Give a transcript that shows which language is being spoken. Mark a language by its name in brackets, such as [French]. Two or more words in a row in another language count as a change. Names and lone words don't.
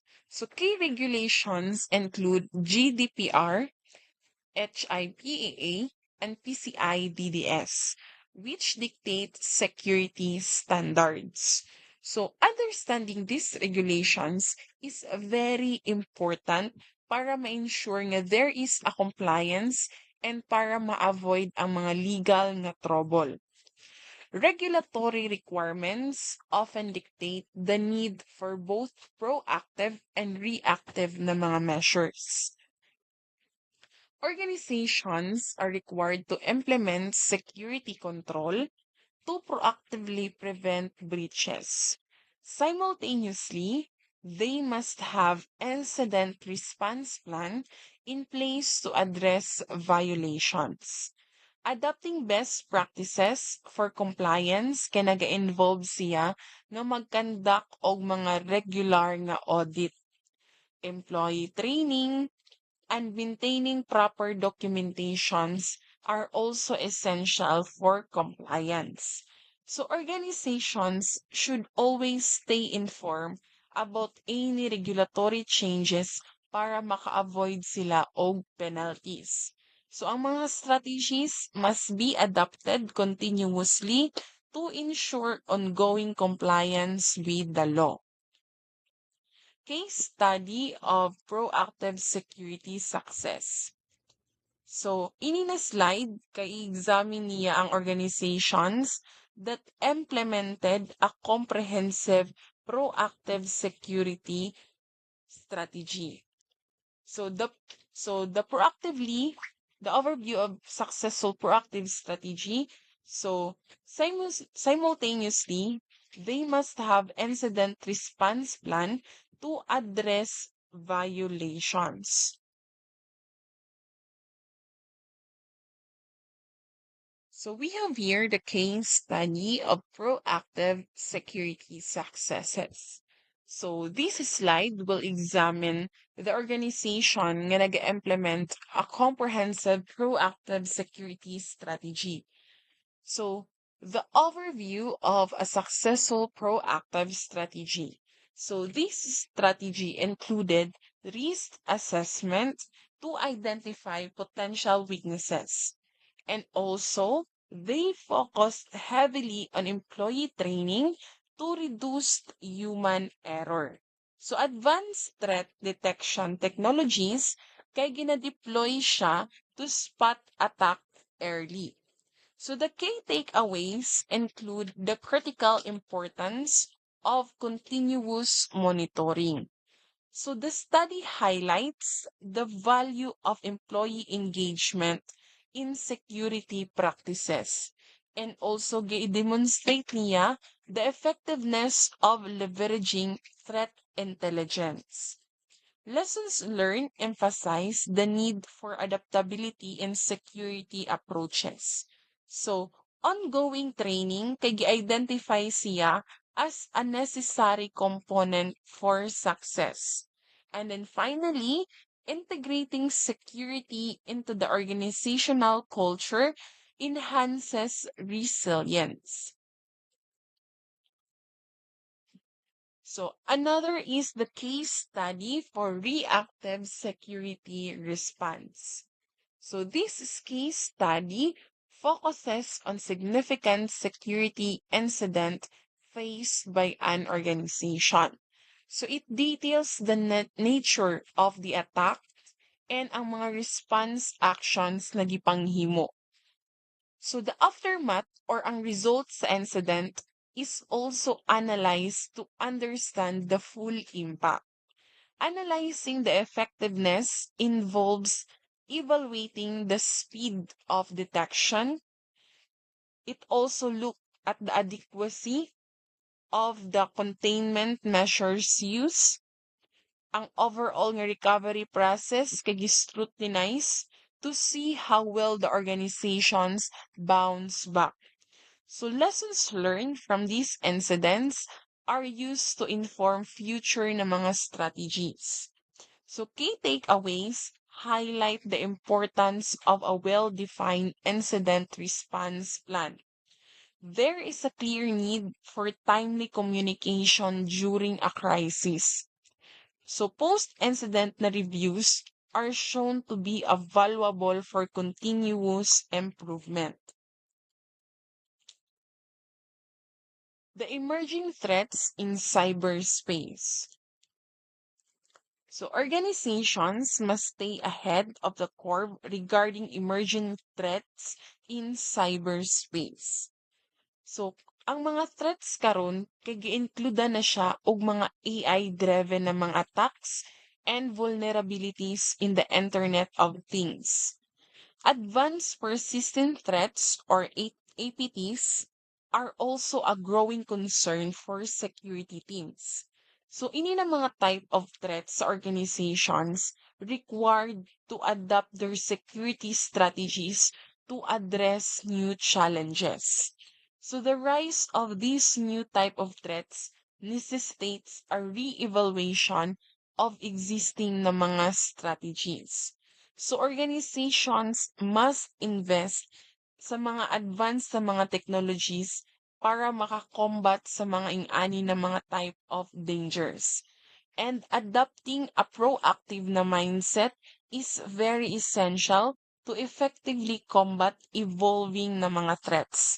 [English] So, key regulations include GDPR, HIPAA, and PCI DDS, which dictate security standards. So, understanding these regulations is very important [Cebuano] para ma-ensure nga [English] there is a compliance and [Cebuano] para ma-avoid ang mga legal nga trouble. [English] Regulatory requirements often dictate the need for both proactive and reactive [Cebuano] na mga [English] measures. Organizations are required to implement security control to proactively prevent breaches. Simultaneously, they must have incident response plan in place to address violations. Adopting best practices for compliance [Cebuano] kay naga-involve siya nga mag-conduct og mga regular nga audit, [English] employee training, and maintaining proper documentations are also essential for compliance. So organizations should always stay informed about any regulatory changes [Cebuano] para maka-avoid sila og penalties. [English] So [Cebuano] ang mga [English] strategies must be adapted continuously to ensure ongoing compliance with the law. Case study of proactive security success. So, [Cebuano] ini na slide kay examine niya ang organizations [English] that implemented a comprehensive proactive security strategy. So the overview of successful proactive strategy. So simultaneously, they must have incident response plan to address violations. So we have here the case study of proactive security successes. So this slide will examine the organization [Cebuano] nga nag-implement [English] a comprehensive proactive security strategy. So the overview of a successful proactive strategy. So this strategy included risk assessment to identify potential weaknesses. And also, they focused heavily on employee training to reduce human error. So, advanced threat detection technologies [Cebuano] kay gina-deploy siya [English] to spot attack early. So, the key takeaways include the critical importance of continuous monitoring. So the study highlights the value of employee engagement in security practices and also demonstrate niya the effectiveness of leveraging threat intelligence. Lessons learned emphasize the need for adaptability in security approaches. So, Ongoing training [Cebuano] kay gi-identify siya [English] as a necessary component for success. And then finally, integrating security into the organizational culture enhances resilience. So another is the case study for reactive security response. So this case study focuses on significant security incident faced by an organization. So it details the nature of the attack and [Cebuano] ang mga [English] response actions [Cebuano] na gipanghimo. [English] So the aftermath or ang results sa incident is also analyzed to understand the full impact. Analyzing the effectiveness involves evaluating the speed of detection. It also looks at the adequacy of the containment measures used. Ang overall nga recovery process kay scrutinize to see how well the organizations bounce back. So lessons learned from these incidents are used to inform future [Cebuano] na mga [English] strategies. So key takeaways highlight the importance of a well-defined incident response plan. There is a clear need for timely communication during a crisis. So post-incident na reviews are shown to be valuable for continuous improvement. The emerging threats in cyberspace. So organizations must stay ahead of the curve regarding emerging threats in cyberspace. [Cebuano] So ang mga threats karon kay gi-include na siya og mga AI-driven na mga attacks [English] and vulnerabilities in the Internet of Things. Advanced persistent threats or APTs are also a growing concern for security teams. So [Cebuano] ini na mga [English] type of threats sa organizations required to adapt their security strategies to address new challenges. So the rise of these new type of threats necessitates a re-evaluation of existing [Cebuano] na mga [English] strategies. So organizations must invest [Cebuano] sa mga advanced sa mga technologies para makakombat sa mga ing-ani na mga [English] type of dangers. And adopting a proactive na mindset is very essential to effectively combat evolving [Cebuano] na mga [English] threats.